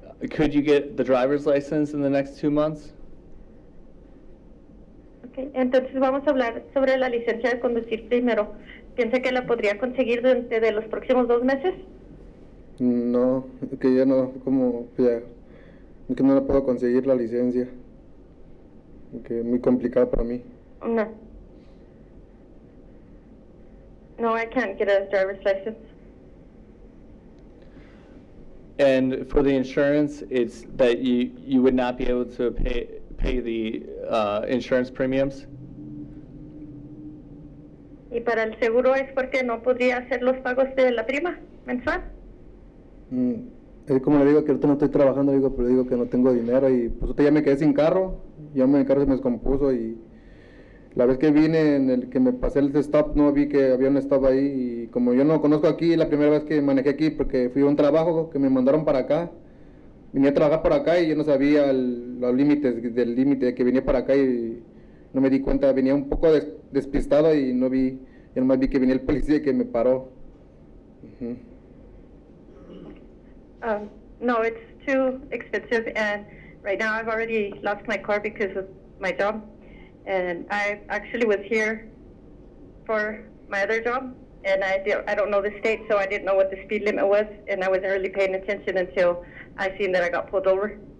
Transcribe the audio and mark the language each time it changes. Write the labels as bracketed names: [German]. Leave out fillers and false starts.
[English] Could you get the driver's license in the next 2 months? [Spanish] Okay, entonces vamos a hablar sobre la licencia de conducir primero. ¿Piensa que la podría conseguir dentro de los próximos 2 meses? No, que ya no, que no la puedo conseguir la licencia. Que es muy complicado para mí. No. [English] No, I can't get a driver's license. And for the insurance, it's that you would not be able to pay the insurance premiums? [Spanish] ¿Y para el seguro es porque no podría hacer los pagos de la prima mensual? Es como le digo que ahorita no estoy trabajando, pero digo que no tengo dinero y pues ahorita ya me quedé sin carro, mi carro se me descompuso y la vez que vine en el que me pasé el stop no vi que había un stop ahí y como yo no conozco aquí, la primera vez que manejé aquí porque fui a un trabajo que me mandaron para acá, vine a trabajar por acá y yo no sabía los límites del límite que venía para acá y no me di cuenta, venía un poco despistado y no vi, yo nomás vi que venía el policía que me paró. [English] No, it's too expensive, and right now I've already lost my car because of my job, and I actually was here for my other job, and I don't know the state, so I didn't know what the speed limit was, and I wasn't really paying attention until I seen that I got pulled over.